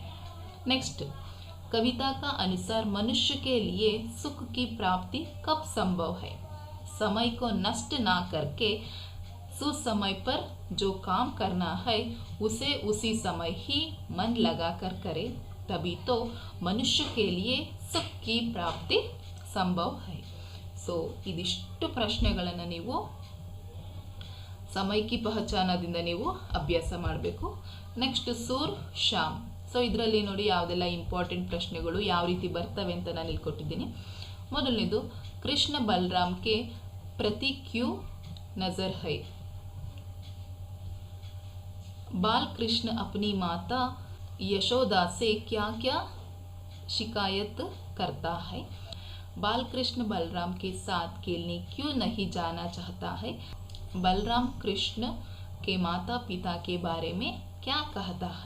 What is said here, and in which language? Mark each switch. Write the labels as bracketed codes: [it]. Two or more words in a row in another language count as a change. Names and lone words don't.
[hi] नेक्स्ट, कविता का अनुसार मनुष्य के लिए सुख की प्राप्ति कब संभव है. समय को नष्ट ना करके सुसमय पर जो काम करना है उसे उसी समय ही मन लगाकर करे, तभी तो मनुष्य के लिए सुख की प्राप्ति संभव है. [kn] ಸೊ ಇದಿಷ್ಟು ಪ್ರಶ್ನೆಗಳನ್ನು ನೀವು ಸಮಯಕಿ ಪಹಚಾನದಿಂದ ನೀವು ಅಭ್ಯಾಸ ಮಾಡಬೇಕು. ನೆಕ್ಸ್ಟ್ ಸೂರ್ ಶಾಮ್. ಸೊ ಇದರಲ್ಲಿ ನೋಡಿ ಯಾವುದೆಲ್ಲ ಇಂಪಾರ್ಟೆಂಟ್ ಪ್ರಶ್ನೆಗಳು ಯಾವ ರೀತಿ ಬರ್ತವೆ ಅಂತ ನಾನು ಇಲ್ಲಿ ಕೊಟ್ಟಿದ್ದೀನಿ. [hi] ಮೊದಲನೇದು, कृष्ण बलराम के प्रति क्यों नज़र है. बाल कृष्ण अपनी माता यशोदा से क्या क्या शिकायत करता है. बाल कृष्ण बलराम के साथ खेलने क्यों नहीं जाना चाहता है. बलराम कृष्ण के माता पिता के बारे में क्या कहता है.